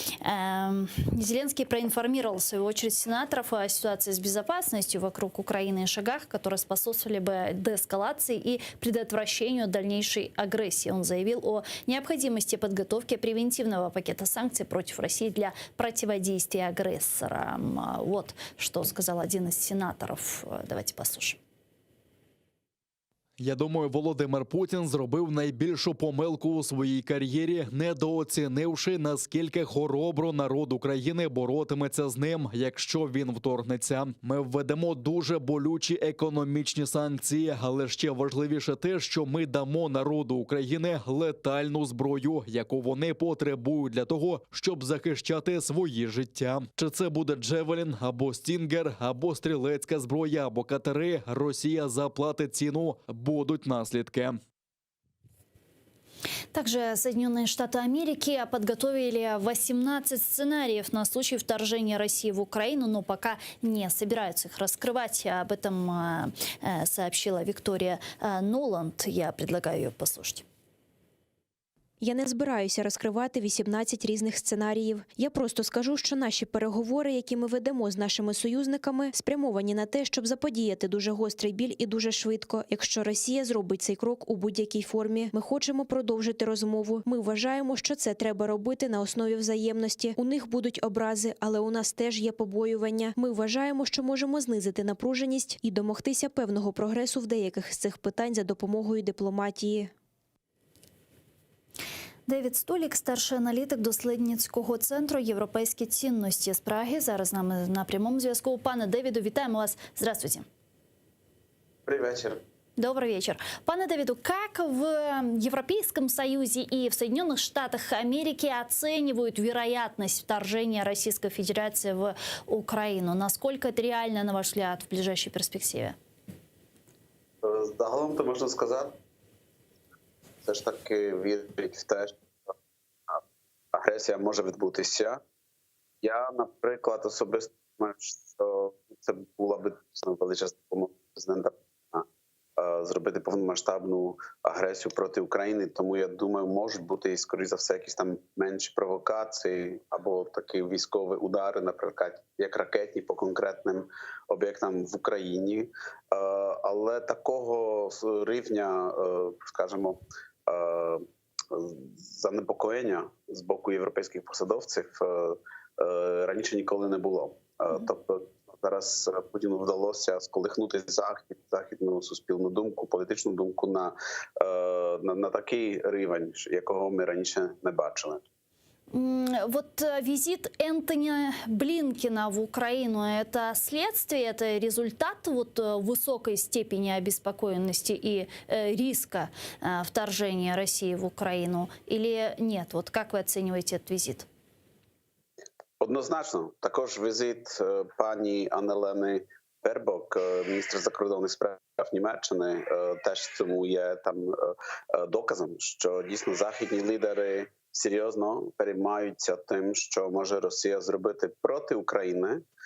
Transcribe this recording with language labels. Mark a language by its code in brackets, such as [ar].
[ru] Зеленский проинформировал, в свою очередь, сенаторов о ситуации с безопасностью вокруг Украины и шагах, которые способствовали бы деэскалации и предотвращению дальнейшей агрессии. Он заявил о необходимости подготовки превентивного пакета санкций против России для противодействия агрессорам. Вот что сказал один из сенаторов. Давайте послушаем. [uk] Я думаю, Володимир Путін зробив найбільшу помилку у своїй кар'єрі, недооцінивши, наскільки хоробро народ України боротиметься з ним, якщо він вторгнеться. Ми введемо дуже болючі економічні санкції, але ще важливіше те, що ми дамо народу України летальну зброю, яку вони потребують для того, щоб захищати свої життя. Чи це буде Джевелін, або Стінгер, або стрілецька зброя, або катери, Росія заплатить ціну. [ru] Будут наследки. Также Соединенные Штаты Америки подготовили 18 сценариев на случай вторжения России в Украину, но пока не собираются их раскрывать. Об этом сообщила Виктория Нуланд. Я предлагаю ее послушать. [uk] Я не збираюся розкривати 18 різних сценаріїв. Я просто скажу, що наші переговори, які ми ведемо з нашими союзниками, спрямовані на те, щоб заподіяти дуже гострий біль і дуже швидко. Якщо Росія зробить цей крок у будь-якій формі, ми хочемо продовжити розмову. Ми вважаємо, що це треба робити на основі взаємності. У них будуть образи, але у нас теж є побоювання. Ми вважаємо, що можемо знизити напруженість і домогтися певного прогресу в деяких з цих питань за допомогою дипломатії. Девід Столік, старший аналітик дослідницького центру «Європейські цінності» з Праги. Зараз з нами на прямому зв'язку. Пане Девіду, вітаємо вас. [ru] Здравствуйте. Добрый вечер. Добрый вечер. Пане Давиду, как в Европейском Союзе и в Соединенных Штатах Америки оценивают вероятность вторжения Российской Федерации в Украину? Насколько это реально, на ваш взгляд, в ближайшей перспективе? [uk] Загалом то можна сказати, все ж таки вірить в те, що агресія може відбутися. Я, наприклад, особисто думаю, що це була б величезна допомога президента зробити повномасштабну агресію проти України. Тому, я думаю, можуть бути, скоріш за все, якісь там менші провокації або такі військові удари, наприклад, як ракетні по конкретним об'єктам в Україні. Але такого рівня, скажімо, занепокоєння з боку європейських посадовців раніше ніколи не було. Тобто зараз Путіну вдалося сколихнути західну суспільну думку, політичну думку на такий рівень, якого ми раніше не бачили. [ru] Вот визит Энтони Блинкена в Украину – это следствие, это результат вот высокой степени обеспокоенности и риска вторжения России в Украину или нет? Вот как вы оцениваете этот визит? [uk] Однозначно. Також візит пані Аннелени Бербок, міністр закордонних справ Німеччини, теж цьому є там доказом, що дійсно західні лідери серйозно переймаються тим, що може Росія зробити проти України.